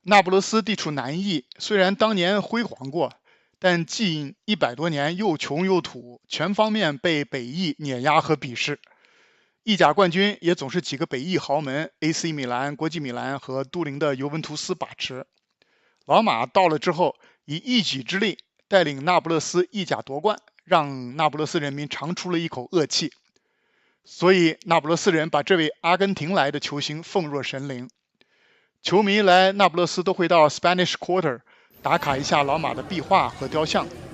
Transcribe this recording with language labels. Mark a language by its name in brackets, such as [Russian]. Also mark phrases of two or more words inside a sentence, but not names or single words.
[Chinese] 那不勒斯地處南翼，雖然當年輝煌過，但近100多年又窮又土，全方面被北翼碾壓和鄙視。意甲冠軍也總是幾個北翼豪門 AC 米蘭、國際米蘭和都靈的尤文圖斯把持。老馬到了之後，以一己之力帶領那不勒斯意甲奪冠，讓那不勒斯人民長出了一口惡氣。所以那不勒斯人把這位阿根廷來的球星奉若神靈。球迷來那不勒斯都會到 Spanish Quarter 打卡一下老馬的壁畫和雕像。